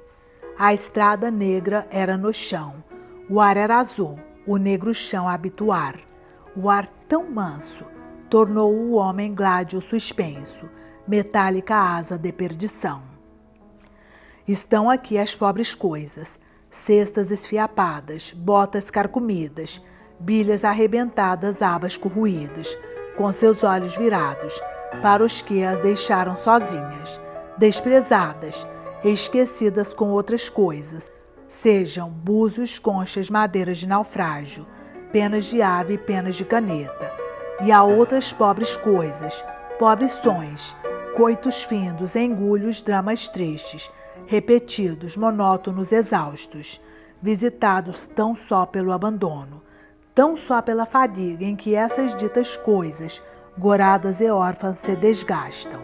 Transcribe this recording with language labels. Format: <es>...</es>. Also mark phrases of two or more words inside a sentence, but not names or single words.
<pt>A estrada negra era no chão, o ar era azul, o negro chão a habituar. O ar tão manso tornou o homem gládio suspenso, metálica asa de perdição. Estão aqui as pobres coisas, cestas esfiapadas, botas carcomidas, bilhas arrebentadas, abas corroídas, com seus olhos virados para os que as deixaram sozinhas, desprezadas, esquecidas com outras coisas, sejam búzios, conchas, madeiras de naufrágio, penas de ave e penas de caneta. E há outras pobres coisas, pobres sons, coitos findos, engulhos, dramas tristes, repetidos, monótonos, exaustos, visitados tão só pelo abandono, tão só pela fadiga em que essas ditas coisas, goradas e órfãs, se desgastam.</pt>